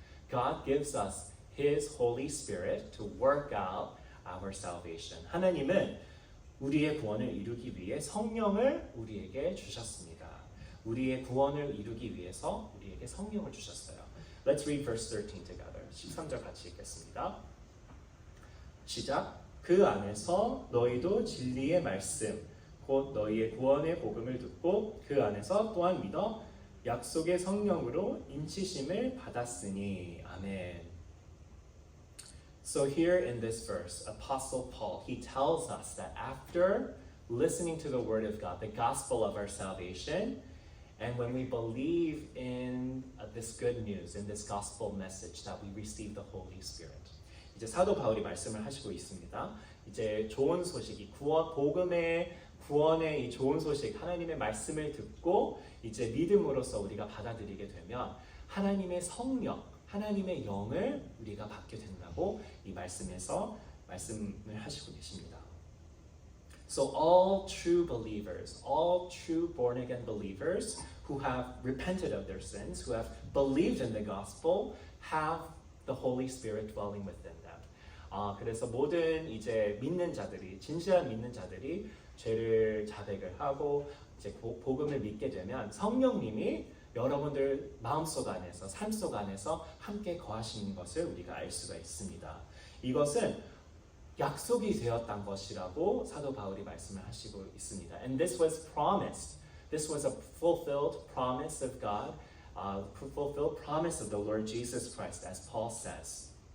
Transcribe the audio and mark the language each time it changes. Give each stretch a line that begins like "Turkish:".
English: God gives us His Holy Spirit to work out our salvation.
Korean: 하나님은 우리의 구원을 이루기 위해 성령을 우리에게 주셨습니다. 우리의 구원을 이루기 위해서 우리에게 성령을 주셨어요.
English: Let's read verse 13 together.
Korean: 13절 같이 읽겠습니다. 시작. 그 안에서 너희도 진리의 말씀, 곧 너희의 구원의 복음을 듣고 그 안에서 또한 믿어 약속의 성령으로 인치심을 받았으니. 아멘.
English: So here in this verse, Apostle Paul, he tells us that after listening to the Word of God, the gospel of our salvation, and when we believe in this good news, in this gospel message, that we receive the Holy Spirit.
Korean: 이제 사도 바울이 말씀을 하시고 있습니다. 이제 좋은 소식이 복음의 구원의 이 좋은 소식, 하나님의 말씀을 듣고 이제 믿음으로써 우리가 받아들이게 되면 하나님의 성령, 하나님의 영을 우리가 받게 된다고 이 말씀에서 말씀을 하시고 계십니다.
English: So all true believers, all true born again believers who have repented of their sins, who have believed in the gospel, have the Holy Spirit dwelling within them.
Korean: 그래서 모든 이제 믿는 자들이, 진실한 믿는 자들이 죄를 자백을 하고 이제 복음을 믿게 되면 성령님이 여러분들 마음속 안에서, 삶속 안에서 함께 거하시는 것을 우리가 알 수가 있습니다. 이것은 약속이 되었던 것이라고 사도 바울이 말씀을 하시고 있습니다.
English: And this was promised. This was a fulfilled promise of God, fulfilled promise of the Lord Jesus Christ, as Paul says.